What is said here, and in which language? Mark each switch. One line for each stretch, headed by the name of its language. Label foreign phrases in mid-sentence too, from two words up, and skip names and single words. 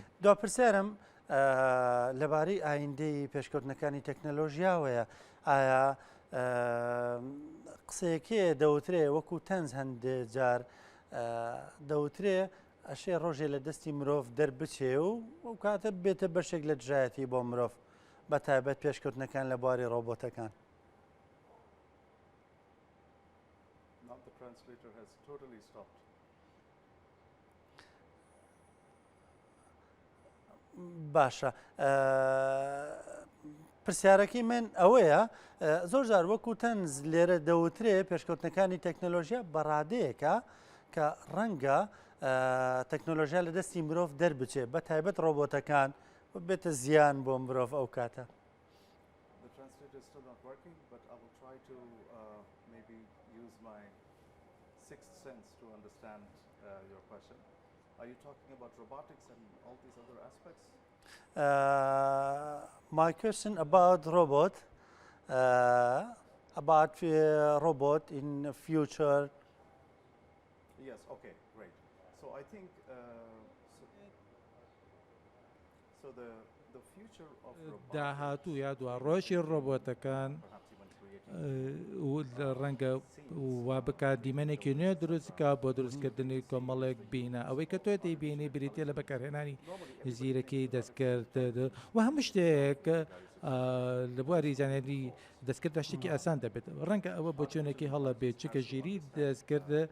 Central Kurdish: دو پرسیارم لەبارەی ئایندەی پێشکەوتنەکانی تەکنەلۆژیاوەیە ئایا قسەیەکێ دەوترێ وەکو تەنز هەندێک جار دەوترێ ئەشێ ڕۆژێ لە دەستی مرۆڤ دەربچێ و ئەو کاتە بێتە بەشێک لە دژایەتی بۆ مرۆڤ بە تایبەت پێشکەوتنەکان لە بواری ڕۆبۆتەکان.
English: Translator has totally stopped.
Central Kurdish: باشە پرسیارەکەی من ئەوەیە زۆر جار وەکو تەنز لێرە دەوترێ پێشکەوتنەکانی تەکنەلۆژیا بەڕادەیەکە کە ڕەنگە تەکنۆلۆژیا لە دەستی مرۆڤ دەربچێ بە تایبەت ڕۆبۆتەکان بێتە زیان بۆ مرۆڤ ئەو کاتە.
English: The translator is still not working, but I will try to maybe use my sixth sense to understand your question. Are you talking about robotics and all these other aspects? My question about robot in the future. Yes, okay, great. So I think so the future of robotics
Central Kurdish: داهاتوو یا دوڕۆژی ڕۆبۆتەکان ڕەنگە وا بکات دیمەنێکی نوێ دروستکە بۆ دروستکردنی کۆمەڵێک بینە ئەوەی کە تۆ دەیبینی بریتێ لە بەکارهێنانی زیرەکی دەستکرد و هەموو شتێک لە بواری زانێری دەستکرد شتێکی ئاسان دەبێت ڕەنگە ئەوە بۆ چۆنێکی هەڵە بێت چکە ژیری دەستکرد